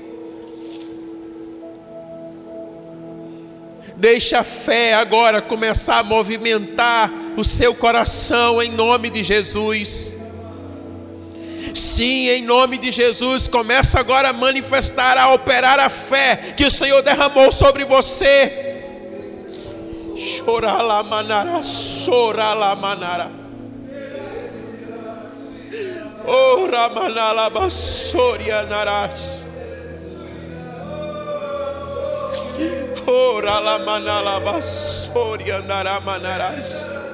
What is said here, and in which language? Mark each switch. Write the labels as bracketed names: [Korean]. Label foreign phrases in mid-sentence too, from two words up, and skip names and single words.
[Portuguese] Deixa a fé agora começar a movimentar o seu coração em nome de Jesus. Sim, em nome de Jesus, começa agora a manifestar, a operar a fé que o Senhor derramou sobre você. Choralamanara, soralamanara. Oh, Ramanala Bassoria Naras. Oh, Ralamanala Bassoria Naramanaras.